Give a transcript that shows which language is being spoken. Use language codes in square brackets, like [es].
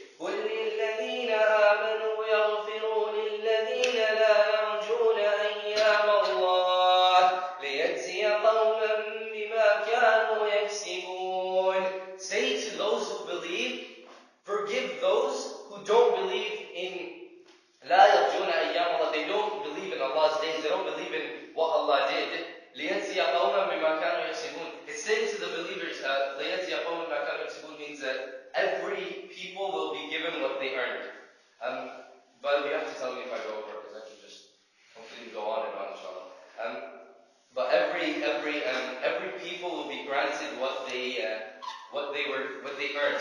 [ar] قُلْ لِلَّذِينَ آمَنُوا يَغْفِرُوا لِلَّذِينَ لَا يَرْجُونَ أَيَّامَ اللَّهِ لِيَجْزِيَ قَوْمًا بِمَا كَانُوا يَكْسِبُونَ. [en] Say to those who believe, forgive those who don't believe in [ar] لا يرجون أيام الله. [en] They don't believe in Allah's days. They don't believe in what Allah did. [ar] ليجزي قوما بما كانوا يكسبون. [en] It's saying to the believers, [ar] ليجزي قوما بما كانوا يكسبون [en] means that every people will be given what they earned. But you have to tell me if I go over, because I can just completely go on and on, inshallah. But every people will be granted what they earned.